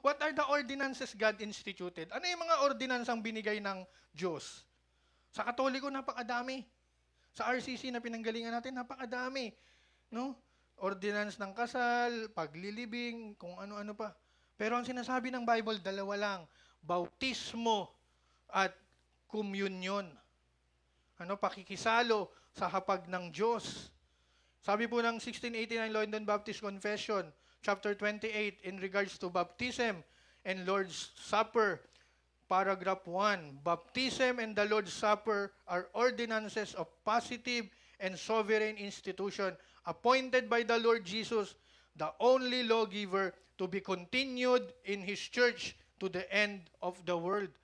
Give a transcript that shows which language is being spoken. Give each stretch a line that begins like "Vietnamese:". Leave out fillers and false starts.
English: What are the ordinances God instituted?
Filipino: Ano yung mga ordinansang binigay ng Diyos? Sa Katoliko, napakadami. Sa RCC na pinanggalingan natin, napakadami. No? Ordinance ng kasal, paglilibing, kung ano-ano pa. Pero ang sinasabi ng Bible, dalawa lang. Bautismo at communion. Pakikisalo sa hapag ng Diyos. Sabi po ng
English: 1689 London Baptist Confession, chapter 28, in regards to baptism and Lord's Supper, paragraph 1, baptism and the Lord's Supper are ordinances of positive and sovereign institution appointed by the Lord Jesus, the only lawgiver, to be continued in His church to the end of the world.